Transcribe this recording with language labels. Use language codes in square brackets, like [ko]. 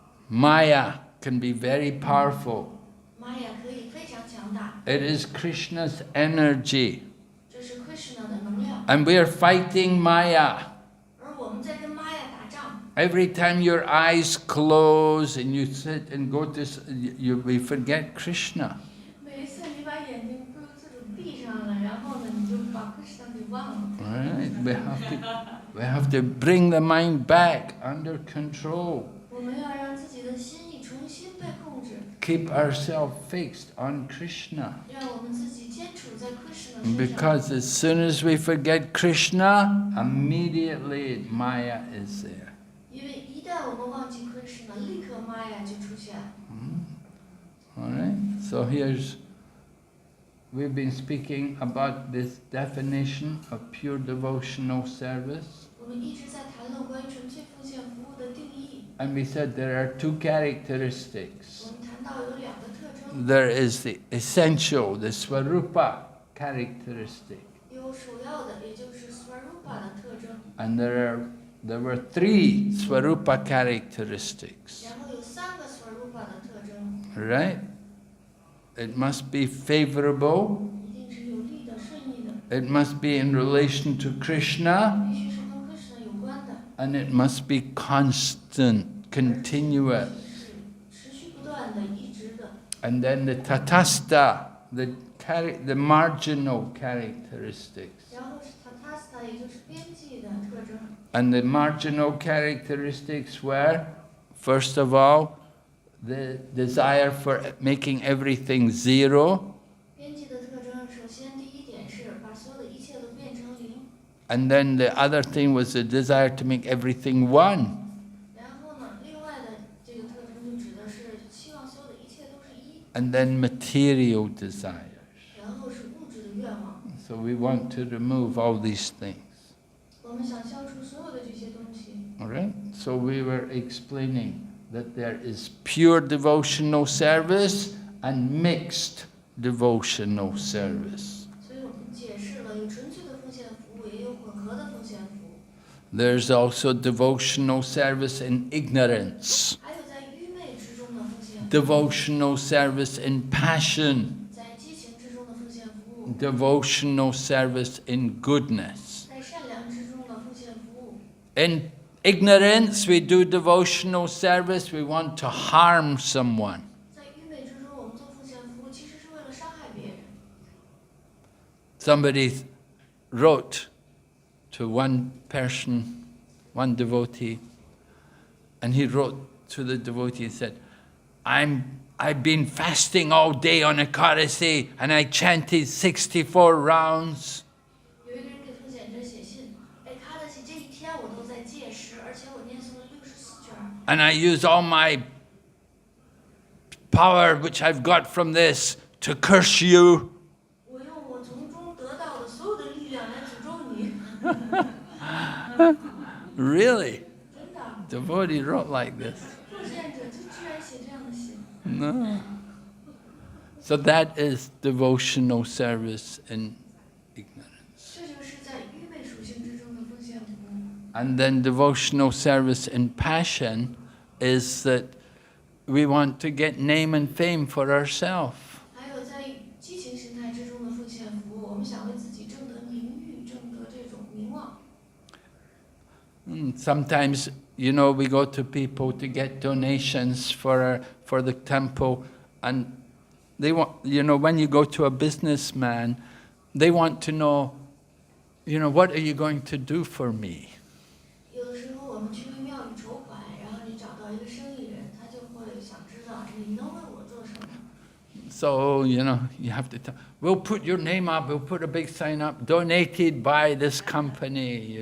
[en] Maya can be very powerful. [zh] 玛雅可以非常强大， [en] It is Krishna's energy. [zh] 这是 Krishna 的能量。 [en] And we are fighting Maya. [zh] 而我们在跟玛雅打仗。 [en] Every time your eyes close and you sit and go to, we forget Krishna. [zh] 每一次你把眼睛不由自主闭上了，然后呢，你就把Krishna给忘了。 [en] Right? We have to bring the mind back under control. [zh] 我们要让自己的心意重新被控制。 [en] Keep ourselves fixed on Krishna. [zh] 让我们自己坚处在 Krishna 身上。 [en] Because as soon as we forget Krishna, immediately Maya is there. [zh] 因为一旦我们忘记 Krishna， 立刻玛雅就出现。 [en] All right. So we've been speaking about this definition of pure devotional service. [zh] 我们一直在谈论关于纯粹奉献服务的定义。 [en] And we said there are two characteristics. [zh] 我们谈到有两个特征。 [en] There is the essential, the Swarupa characteristic. [zh] 有首要的，也就是 Swarupa 的特征。 [en] And there were three Swarupa characteristics. [zh] 然后有三个 Swarupa 的特征。 [en] Right? It must be favorable. [zh] 一定是有利的、顺利的。 [en] It must be in relation to Krishna. [zh] 必须是跟 Krishna 有关的。 [en] And it must be constant, continuous. [zh] 是持续不断的、一直的。 [en] And then the tatastha, the marginal characteristics. [zh] 然后是 Tatastha， 也就是边际的特征。 [en] And the marginal characteristics were, first of all, the desire for making everything zero. [zh] 边际的特征，首先第一点是把所有的一切都变成零。 [en] And then the other thing was the desire to make everything one. [zh] 然后呢，另外的这个特征就指的是希望所有的一切都是一。 [en] And then material desires. [zh] 然后是物质的愿望。 [en] So we want to remove all these things. [zh] 我们想消除所有的这些东西。 [en] All right? So we were explaining that there is pure devotional service and mixed devotional service. [zh] 所以我们解释了有纯粹的奉献服务，也有混合的奉献服务。 [en] There's also devotional service in ignorance, [zh] 还有在愚昧之中的奉献服务， [en] devotional service in passion, [zh] 在激情之中的奉献服务， [en] devotional service in goodness. [zh] 在善良之中的奉献服务。 [en] In ignorance, we do devotional service, we want to harm someone. [zh] 在愚昧之中，我们做奉献服务，其实是为了伤害别人。 [en] Somebody wrote to one person, one devotee, and he wrote to the devotee and said, I've been fasting all day on Ekadasi and I chanted 64 rounds. [zh] 有一个人给奉献者写信，哎，卡德西这一天我都在戒食，而且我念诵了64卷。 [en] And I use all my power which I've got from this to curse you. [zh] 我用我从中得到的所有的力量来诅咒你。 [en] Really? [zh] 真的， [en] Devotee wrote like this. [zh] 奉献者就居然写这样的信。 [en] No. So that is devotional service in ignorance. [zh] 这就是在愚昧属性之中的奉献服务。 [en] And then devotional service in passion is that we want to get name and fame for ourselves. [zh] 还有在激情形态之中的奉献服务，我们想为自己争得名誉，争得这种名望。 [en] Sometimes, we go to people to get donations for the temple, and they want, when you go to a businessman, they want to know, what are you going to do for me? [zh] 有的时候我们去为庙里筹款，然后你找到一个生意人，他就会想知道你能为我做什么。 [en] So, you have to tell, we'll put your name up, we'll put a big sign up, donated by this company, you